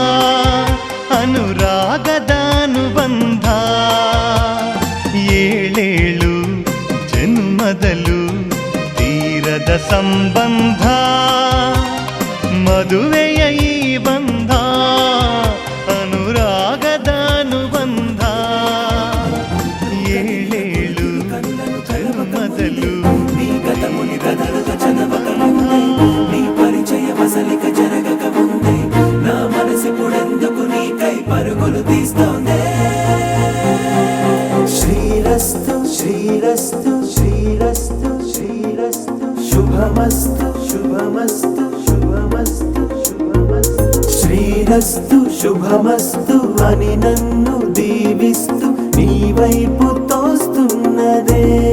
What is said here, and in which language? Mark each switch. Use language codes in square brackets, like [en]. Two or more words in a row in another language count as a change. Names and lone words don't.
[kn] ಅನುರಾಗದ ಅನುಬಂಧ ಏಳೇಳು ಜನ್ಮದಲು ತೀರದ ಸಂಬಂಧ ಮದುವೆಯ ಈ ಬಂಧ ಅನುರಾಗದ ಅನುಬಂಧ ಏಳೇಳು ಜನ್ಮದಲು [te] నీ పరిచయ వసలిక జరగక ముందే నా మనసు పుడెందుకు నీ కై పరుగులు తీస్తోందే శ్రీరస్తు శ్రీరస్తు శ్రీరస్తు శ్రీరస్తు శుభమస్తు శుభమస్తు శుభమస్తు శుభమస్తు శ్రీరస్తు శుభమస్తు అని నన్ను దీవిస్తూ నీ వైపు తోస్తున్నదే